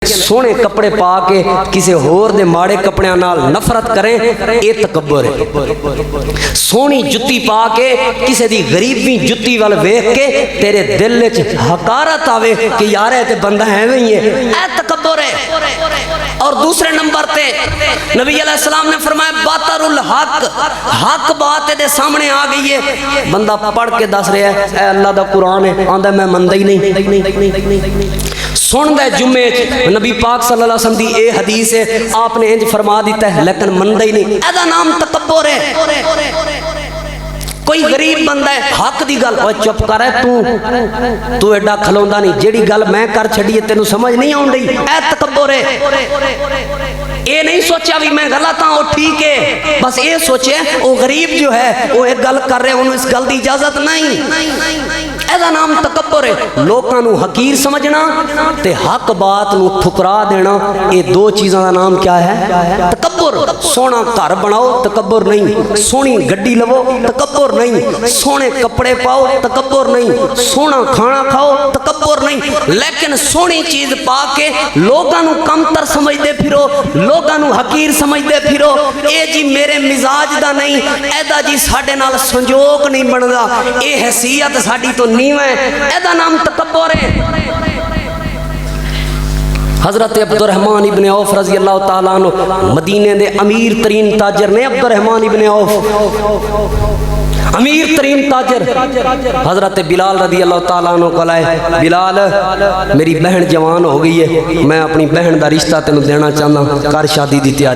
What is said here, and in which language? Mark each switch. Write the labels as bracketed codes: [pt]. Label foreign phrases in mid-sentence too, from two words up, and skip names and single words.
[pa] سونے کپڑے پا کے کسی ہور دے ماڑے کپڑیاں نال نفرت کریں اے تکبر ہے۔ سونی جتی پا کے کسی دی غریبی جتی وال ویکھ کے تیرے دل وچ حقارت آوے کہ یار اے تے بندہ ایویں ہی ہے، اے تکبر ہے۔ اور دوسرے نمبر تے نبی علیہ السلام نے فرمایا [ar] باطر الحق، [pa] حق بات دے سامنے آ گئی ہے، بندہ پڑھ کے دس رہا ہے اے اللہ دا قرآن ہے، آندا میں مندا ہی نہیں۔ سن دے جمعے نبی پاک [ar] صلی اللہ علیہ وسلم [pa] دی اے حدیث ہے، آپ نے انج فرما دیتا ہے لیکن مندا ہی نہیں، اے دا نام تکبر ہے۔ کوئی غریب بندہ ہے حق دی گل اوے چپ کر ہے تو ایڈا کھلوندا نہیں، جیڑی گل میں کر چھڈی تینوں سمجھ نہیں آن رہی، اے تکبر ہے۔ اے نہیں سوچا بھی میں غلط ہاں وہ ٹھیک ہے، بس اے سوچے وہ غریب جو ہے وہ ایک گل کر رہے انہوں اس گل دی اجازت نہیں، ایسا نام تکبر ہے۔ لوکاں نو حقیر سمجھنا تے حق بات نو ٹھکرا دینا، یہ دو چیزاں دا نام کیا ہے؟ تکبر۔ سونا گھر بناؤ تکبر نہیں، سونی گڈی لو تکبر نہیں، سونے کپڑے پاؤ تکبر نہیں، سونا کھانا کھاؤ تکبر نہیں، لیکن سونی چیز پا کے لوگاں نو کم تر سمجھدے پھرو، لوگاں نو حقیر سمجھدے پھرو، اے جی میرے مزاج دا نہیں، ایدا جی ساڈے نال سنجوگ نہیں بندا، اے حیثیت ساڈی تو نیویں، ایدا نام تکبر ہے۔ حضرت عبد الرحمن ابن عوف [ar] رضی اللہ تعالیٰ عنہ [pa] مدینے دے امیر ترین تاجر نے، عبد الرحمن ابن عوف امیر ترین تاجر، حضرت بلال [ar] رضی اللہ تعالیٰ عنہ [pa] کو لائے، بلال میری بہن جوان ہو گئی ہے، میں اپنی بہن دا رشتہ تینوں دینا چاہنا، کر شادی دی تیاری۔